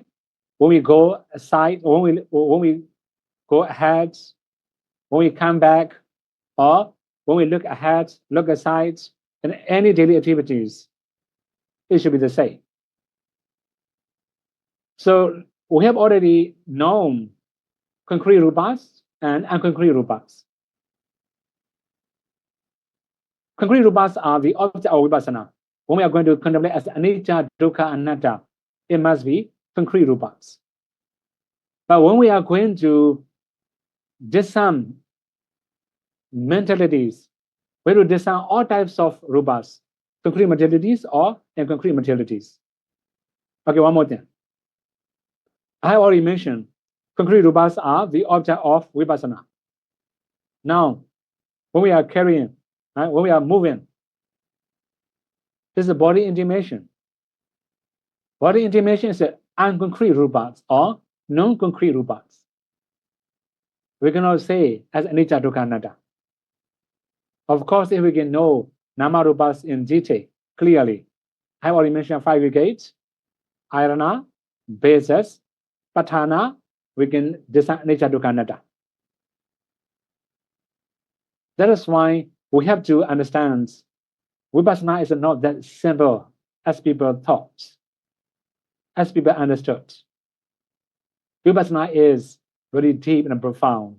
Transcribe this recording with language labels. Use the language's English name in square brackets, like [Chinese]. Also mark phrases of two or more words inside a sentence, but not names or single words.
[English] When we go aside, when we go ahead, when we come back, or when we look ahead, look aside, in any daily activities, it should be the same. So we have already known concrete rupas and unconcrete rupas. Concrete rupas are the object of vipassana. When we are going to contemplate as [Pali] anicca, dukkha, anatta, [English] it must be concrete rupas. But when we are going to discern mentalities, we will discern all types of rupas, concrete materialities or inconcrete materialities. Okay, one more thing. I have already mentioned concrete rupas are the object of vipassana. Now, when we are carrying, right, when we are moving, this is body intimation. Body intimation is unconcrete rupas or non-concrete rupas. we cannot say as [Pali] anicca, dukkha, anatta. [English] Of course, if we can know nama rupas in detail, clearly, I have already mentioned 5 gates, ayana, basis, patthana, we can decide [Pali] anicca, dukkha, anatta. [English] That is why we have to understand Vipassana is not that simple as people thought, as people understood. Vipassana is very deep and profound.